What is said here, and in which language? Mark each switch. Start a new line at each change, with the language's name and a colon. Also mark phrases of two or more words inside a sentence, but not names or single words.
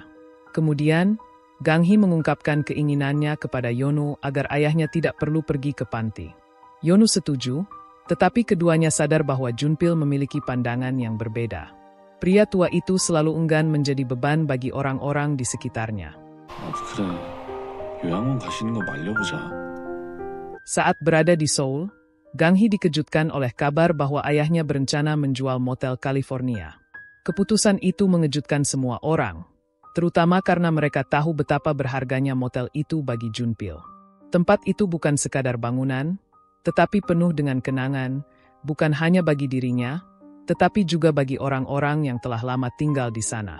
Indonesian: Kemudian, Gang-hee mengungkapkan keinginannya kepada Yeonu agar ayahnya tidak perlu pergi ke panti. Yeonu setuju, tetapi keduanya sadar bahwa Chunpil memiliki pandangan yang berbeda. Pria tua itu selalu enggan menjadi beban bagi orang-orang di sekitarnya.
Korean: 그래, 요양원 가시는 거 말려보자.
Indonesian: Saat berada di Seoul, Gang-hee dikejutkan oleh kabar bahwa ayahnya berencana menjual motel California. Keputusan itu mengejutkan semua orang, terutama karena mereka tahu betapa berharganya motel itu bagi Junpil. Tempat itu bukan sekadar bangunan, tetapi penuh dengan kenangan, bukan hanya bagi dirinya, tetapi juga bagi orang-orang yang telah lama tinggal di sana.